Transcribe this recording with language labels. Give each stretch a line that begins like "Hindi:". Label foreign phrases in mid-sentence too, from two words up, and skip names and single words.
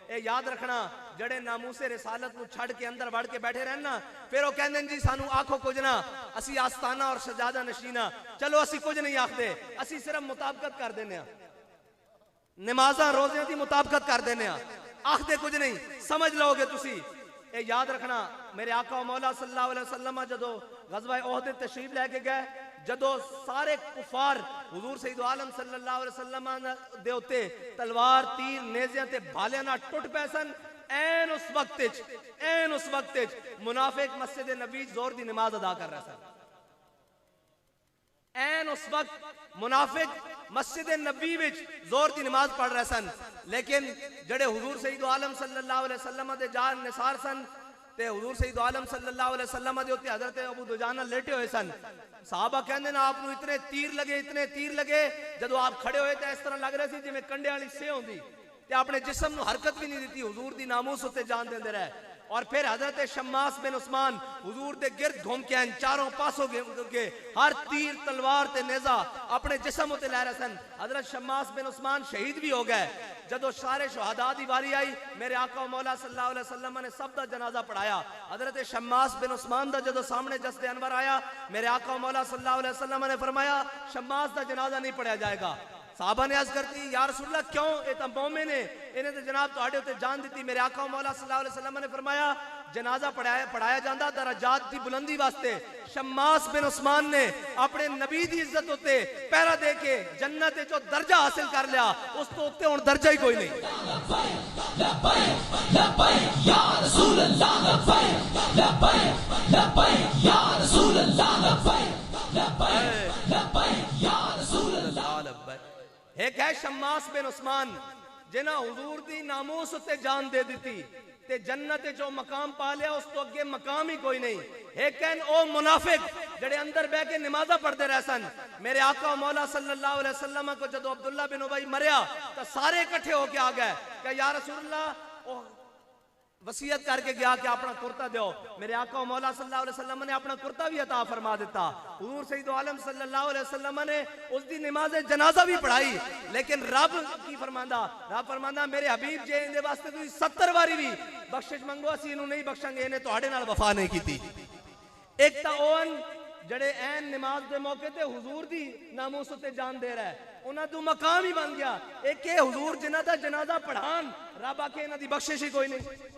Punjabi: اے یاد رکھنا جیہڑے ناموسِ رسالت کو چھڈ کے اندر وڑ کے بیٹھے رہنا
Urdu: پھر وہ کہتے جی
Punjabi: سانوں آکھو کجھ نہ اسی آستانہ اور سجادہ نشینا چلو اسی کجھ نہیں آکھتے اسی صرف مطابقت کر دینے نمازاں روزیاں کی مطابقت کر دینے آکھتے کجھ نہیں سمجھ لوگے تسی اے یاد رکھنا میرے آقا مولا
Arabic: صلى الله عليه وسلم
Punjabi: جدوں غزوہ احد تشریف لے کے گئے جدوں سارے کفار حضور سید عالم
Arabic: صلى الله عليه وسلم
Punjabi: دے اتے تلوار تیر نیزیاں تے بھالیاں نال ٹٹ پئے سن عین اس وقت منافق مسجد نبی زور دی نماز ادا کر رہے سن عین اس وقت منافق مسجد نبی وچ زور دی نماز پڑھ رہے سن لیکن جیہڑے حضور سید عالم
Arabic: صلى الله عليه وسلم
Punjabi: دے جان نثار سن تے حضور سید عالم
Arabic: صلى الله عليه وسلم
Punjabi: دے اتے حضرت ابو دجانہ لیٹے ہوئے سن صحابہ کہندے نا آپ نوں اتنے تیر لگے جدوں آپ کھڑے ہوئے تے اس طرح لگ رہے سی جیویں کنڈے والی سے ہوندی تے اپنے جسم نوں حرکت بھی نہیں دی حضور دی ناموس اتے جان دیندے رہے اور پھر حضرت شماس بن عثمان حضور دے گرد گھم کے آئے چاروں پاسوں کے ہر تیر تلوار تے نیزہ اپنے جسم اتے لے رہے سن حضرت شماس بن عثمان شہید بھی ہو گئے جدوں سارے شہدا دی واری آئی میرے آقا مولا صلی اللہ
Arabic: عليه وسلم
Punjabi: نے سب دا جنازہ پڑھایا حضرت شماس بن عثمان دا جدوں سامنے جسد انور آیا میرے آقا مولا
Arabic: صلى الله عليه وسلم
Punjabi: نے فرمایا شماس دا
Urdu: جنازہ نہیں پڑھایا جائے گا
Punjabi: صحابہ نے عرض کرتی
Arabic: يا رسول الله
Urdu: کیوں یہ تو مومن ہے انہیں تو
Punjabi: جناب تہاڈے اتے جان دی میرے آقا مولا
Arabic: صلى الله عليه وسلم
Punjabi: نے فرمایا
Urdu: جنازہ پڑھایا جاتا درجات کی بلندی
Punjabi: واسطے شماس بن عثمان نے اپنے نبی دی عزت اتے پہرا دے کے جنت جو درجہ حاصل کر لیا اس توں اتے ہن درجہ ہی کوئی نہیں ایک ہے شماس بن عثمان جنہیں حضور دی ناموس اتے جان دے دی تے جنت جو مقام پا لیا اس توں اگے مقام ہی کوئی نہیں ایک او منافق جیہڑے اندر بہہ کے نمازاں پڑھتے رہ سن میرے آقا مولا
Arabic: صلى الله عليه وسلم
Punjabi: کو جدوں عبداللہ بن ابی مریا تو سارے اکٹھے ہو کے آ گئے کیا
Arabic: يا رسول الله
Punjabi: وصیت کر کے گیا کہ اپنا کرتا دو میرے آقا مولا
Arabic: صلى الله عليه وسلم
Punjabi: نے اپنا کرتا بھی عطا فرما دتا حضور سید عالم صلی اللہ
Arabic: عليه وسلم
Punjabi: نے اس دی نماز جنازہ بھی پڑھائی لیکن رب کی فرماندا میرے حبیب جے اندے واسطے تسی 70 باری بھی بخشش منگو اسی انوں نہیں بخشانگے انہیں تہاڈے نال وفا نہیں کیتی ایک تا اون جیہڑے عین نماز دے موقعے تے حضور دی ناموس اتے جان دے رہا ہے انہاں دا مقام ہی بن گیا ایک اے حضور جنہاں دا جنازہ پڑھان رب آکھے انہاں دی بخشش ہی کوئی نہیں